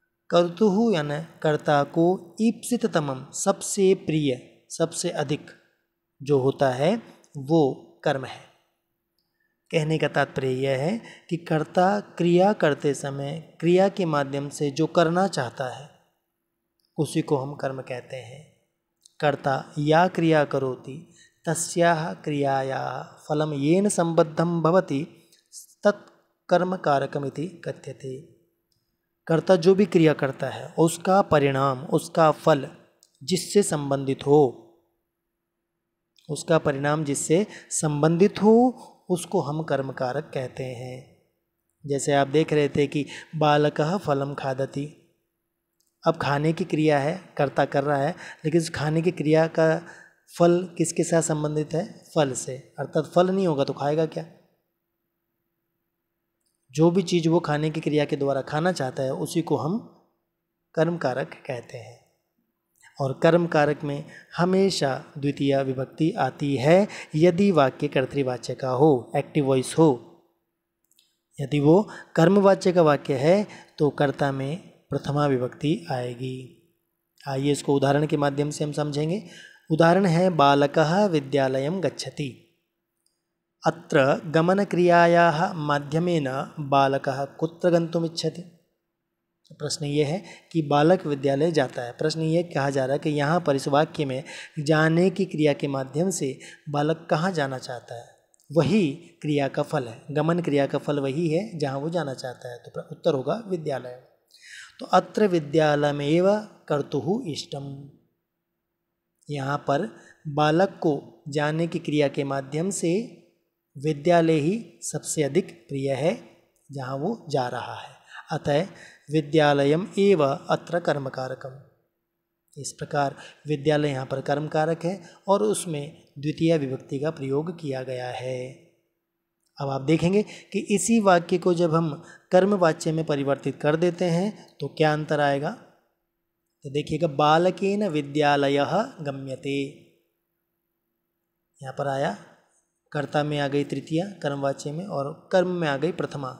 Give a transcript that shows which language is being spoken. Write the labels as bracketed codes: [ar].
[sa] कर्तुः [hi] यानी कर्ता को [sa] ईप्सिततमं [hi] सबसे प्रिय, सबसे अधिक जो होता है वो कर्म है। कहने का तात्पर्य यह है कि कर्ता क्रिया करते समय क्रिया के माध्यम से जो करना चाहता है उसी को हम कर्म कहते हैं। [sa] कर्ता या क्रिया करोति तस्याः क्रियायाः फलं येन संबद्धं भवति तत् कर्मकारकमिति कथ्यते। [hi] कर्ता जो भी क्रिया करता है उसका परिणाम, उसका फल जिससे संबंधित हो, उसका परिणाम जिससे संबंधित हो उसको हम कर्मकारक कहते हैं। जैसे आप देख रहे थे कि [sa] बालकः फलम खादति, [hi] अब खाने की क्रिया है, कर्ता कर रहा है, लेकिन उस खाने की क्रिया का फल किसके साथ संबंधित है, फल से, अर्थात फल नहीं होगा तो खाएगा क्या। जो भी चीज़ वो खाने की क्रिया के द्वारा खाना चाहता है उसी को हम कर्मकारक कहते हैं। और कर्मकारक में हमेशा द्वितीय विभक्ति आती है यदि वाक्य कर्तृवाच्य का हो, एक्टिव वॉइस हो। यदि वो कर्मवाच्य का वाक्य है तो कर्ता में प्रथमा विभक्ति आएगी। आइए इसको उदाहरण के माध्यम से हम समझेंगे। उदाहरण है [sa] बालकः विद्यालयं गच्छति। अत्र गमनक्रियायाः माध्यमेन बालकः कुत्र गन्तुम् इच्छति। [hi] प्रश्न ये है कि बालक विद्यालय जाता है। प्रश्न ये कहा जा रहा है कि यहाँ पर इस वाक्य में जाने की क्रिया के माध्यम से बालक कहाँ जाना चाहता है, वही क्रिया का फल है। गमन क्रिया का फल वही है जहाँ वो जाना चाहता है, तो उत्तर होगा विद्यालय। [sa] तो अत्र विद्यालयमेव कर्तुः इष्टम। [hi] यहाँ पर बालक को जाने की क्रिया के माध्यम से विद्यालय ही सबसे अधिक प्रिय है जहाँ वो जा रहा है। [sa] अतः विद्यालयम एव अत्र कर्मकारकम। [hi] इस प्रकार विद्यालय यहाँ पर कर्मकारक है और उसमें द्वितीय विभक्ति का प्रयोग किया गया है। अब आप देखेंगे कि इसी वाक्य को जब हम कर्मवाच्य में परिवर्तित कर देते हैं तो क्या अंतर आएगा। तो देखिएगा [sa] बालकेन विद्यालयः गम्यते, [hi] यहाँ पर आया कर्ता में आ गई तृतीया कर्मवाच्य में और कर्म में आ गई प्रथमा।